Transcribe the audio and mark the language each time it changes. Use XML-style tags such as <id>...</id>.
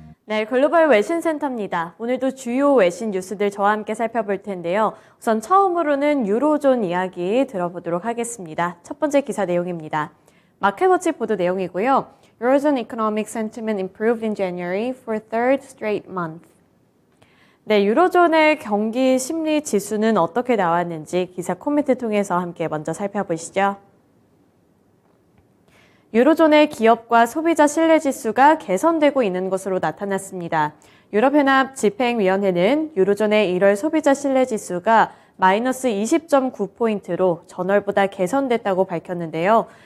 <ko>네, 글로벌 외신센터입니다. 오늘도 주요 외신 뉴스들 저와 함께 살펴볼 텐데요. 우선 처음으로는 유로존 이야기 들어보도록 하겠습니다. 첫 번째 기사 내용입니다. 마켓워치 보도 내용이고요.</ko> <en>Eurozone economic sentiment improved in January for third straight month.</en> <ko>네, 유로존의 경기 심리 지수는 어떻게 나왔는지 기사 코멘트 통해서 함께 먼저 살펴보시죠. 유로존의 기업과 소비자 신뢰 지수가 개선되고 있는 것으로 나타났습니다. 유럽연합 집행위원회는 유로존의 1월 소비자 신뢰 지수가 마이너스 20.9포인트로 전월보다 개선됐다고 밝혔는데요.</ko>